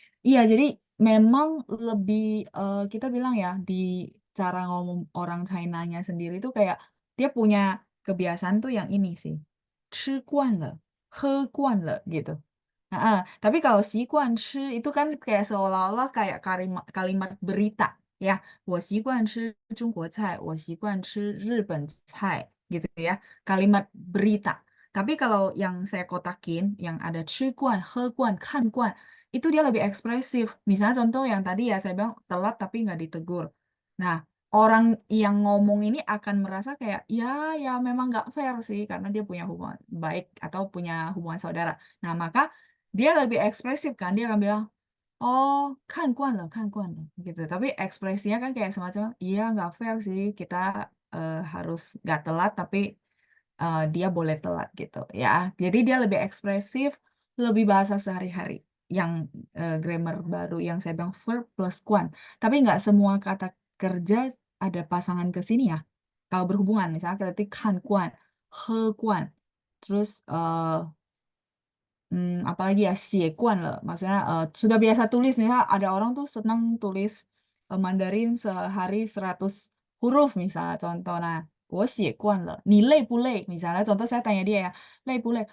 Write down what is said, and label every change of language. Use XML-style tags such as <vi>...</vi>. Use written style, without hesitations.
<id>Iya, jadi memang lebih kita bilang ya, di cara ngomong orang China-nya sendiri tuh kayak dia punya kebiasaan tuh yang ini sih. 吃惯了 he gitu. Tapi kalau 习惯吃 itu kan kayak seolah-olah kayak kalimat kalimat berita ya.</id> <zh>我习惯吃中国菜，我习惯吃日本菜</zh> <id>gitu ya. Kalimat berita. Tapi kalau yang saya kotakin, yang ada 吃惯, 喝惯, 看惯, itu dia lebih ekspresif. Misalnya contoh yang tadi ya saya bilang telat tapi nggak ditegur. Nah, orang yang ngomong ini akan merasa kayak ya ya memang nggak fair sih karena dia punya hubungan baik atau punya hubungan saudara. Nah, maka dia lebih ekspresif kan, dia akan bilang, oh, 看惯了gitu. Tapi ekspresinya kan kayak semacam, iya nggak fair sih, kita harus nggak telat, tapi dia boleh telat gitu ya. Jadi dia lebih ekspresif, lebih bahasa sehari-hari. Yang grammar baru yang saya bilang verb plus quan. Tapi nggak semua kata kerja ada pasangan ke sini ya. Kalau berhubungan, misalnya kita ketik 看惯, 喝惯, terus apalagi ya 写惯了, maksudnya sudah biasa tulis. Misalnya ada orang tuh senang tulis Mandarin sehari 100 huruf misalnya contoh.</id> <zh>Nah, 我写惯了, 你累不累?</zh> <id>Misalnya contoh saya tanya dia ya,</id> <zh>累不累?</zh>